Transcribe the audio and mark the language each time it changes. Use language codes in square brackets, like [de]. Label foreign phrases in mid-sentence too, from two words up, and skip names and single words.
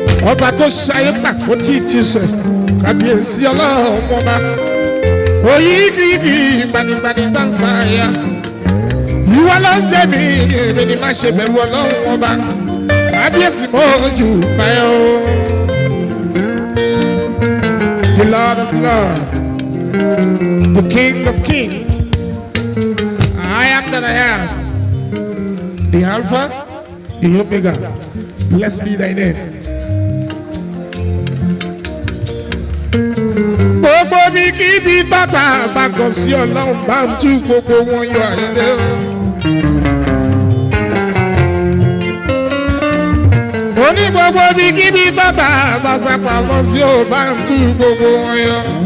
[yo] Ọba tó ṣayé pàkó tí ì ti sẹ̀. Kábíyèsí ọlọ́run ọba. Oyígígí gbanigbani dáńsáyà. Ìwọ ló ń jẹ́ mi, èmi ni má ṣe bẹ̀rù ọlọ́run ọba. Kábíyèsí mo jù báyọ̀ o. [en] The Lord of Lords, the King of Kings, I am that I am, the Alpha, the Omega. Blessed be thy name. [yo] Gbogbo mi kí ibi tọ́ta bá gàn sí ọlọ́run bá ń tú gbogbo wọn yọ àyíndé o. Mo ní gbogbo mi kí ibi tọ́ta bá sá pamọ́ sí o bá ń tú gbogbo wọn yọ.